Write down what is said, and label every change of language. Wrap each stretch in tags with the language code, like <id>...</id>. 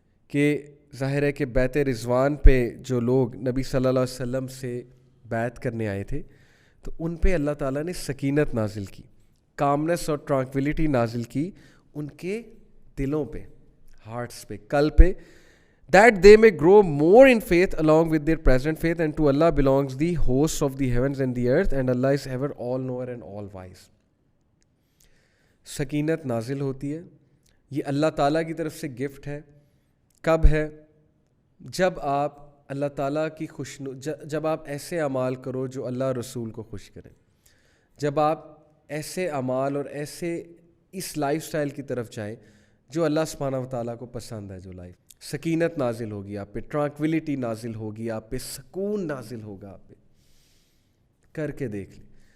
<ur>کہ ظاہر ہے کہ بیت رضوان پہ جو لوگ نبی صلی اللہ علیہ وسلم سے بیعت کرنے آئے تھے, تو ان پہ اللہ تعالیٰ نے سکینت نازل کی, کامنس اور ٹرانکویلٹی نازل کی ان کے دلوں پہ, ہارٹس پہ, قلب پہ.</ur> <en>that they may grow more in faith along with their present faith, and to Allah belongs the hosts of the heavens and the earth, and Allah is ever all knower and all wise.</en> <ur>سکینت نازل ہوتی ہے, یہ اللہ تعالیٰ کی طرف سے gift ہے. کب ہے؟ جب آپ اللہ تعالیٰ کی جب آپ ایسے اعمال کرو جو اللہ رسول کو خوش کریں, جب آپ ایسے اعمال اور ایسے اس لائف سٹائل کی طرف جائیں جو اللہ سبحانہ و تعالیٰ کو پسند ہے, جو لائف, سکینت نازل ہوگی آپ پہ, ٹرانکویلٹی نازل ہوگی آپ پہ, سکون نازل ہوگا آپ پہ. کر کے دیکھ لیں.</ur>